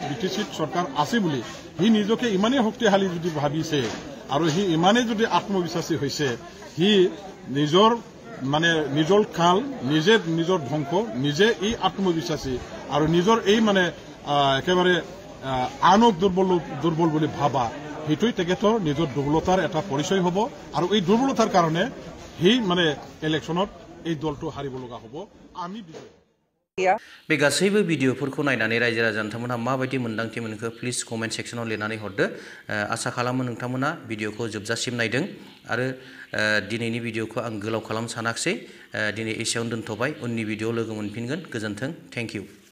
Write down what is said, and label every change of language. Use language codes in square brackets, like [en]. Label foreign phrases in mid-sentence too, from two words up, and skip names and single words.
[as] BTCত চৰকাৰ আছে বুলি সি নিজকে ইমানেই শক্তিশালী যদি ভাবিছে আৰু সি ইমানেই যদি আত্মবিশ্বাসী হৈছে সি নিজৰ মানে নিজৰ কাল নিজে নিজৰ ধ্বংস নিজে এই আত্মবিশ্বাসী আৰু নিজৰ এই মানে একেবাৰে আনক দুৰ্বল বুলি ভাবা সেইটোই তেখেতৰ নিজৰ দুৰ্বলতাৰ এটা পৰিচয় হ'ব আৰু এই দুৰ্বলতাৰ কাৰণে সেই মানে ইলেকশ্যনত এই দলটো হাৰিব লগা হ'ব আমি বিজয় [brx] बे गासैबो भिडिअफोरखौ नायनानै रायजो राजा नोंथांमोनहा माबायदि मोन्दांथि मोनखो प्लिज [en] comment section [brx] लिरनानै हरदो आसा खालामो नोंथांमोना भिडिअखौ जोबजासिम नायदों आरो दिनैनि भिडिअखौ आं गोलाव खालामनो सानाखिसै दिनै एसेयावनो दोनथ'बाय उननि भिडिअ लोगो मोनफिनगोन गोजोन्थों [en] thank you